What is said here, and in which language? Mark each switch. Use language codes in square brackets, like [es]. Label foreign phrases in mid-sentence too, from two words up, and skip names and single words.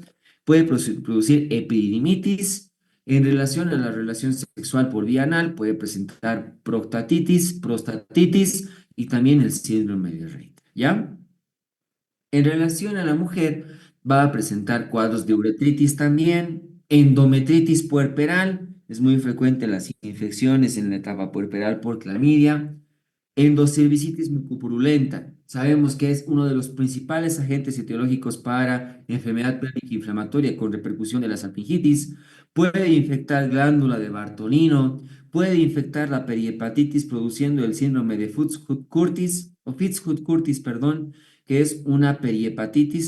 [es] Puede producir epididimitis. En relación a la relación sexual por vía anal, puede presentar prostatitis y también el síndrome de Rett, ¿ya? En relación a la mujer, va a presentar cuadros de uretritis también, endometritis puerperal, es muy frecuente las infecciones en la etapa puerperal por clamidia, endocervicitis mucopurulenta. Sabemos que es uno de los principales agentes etiológicos para enfermedad pélvica inflamatoria con repercusión de la salpingitis. Puede infectar glándula de Bartolino, puede infectar la perihepatitis produciendo el síndrome de Fitzhugh-Curtis, o Fitzhugh-Curtis, perdón, que es una perihepatitis.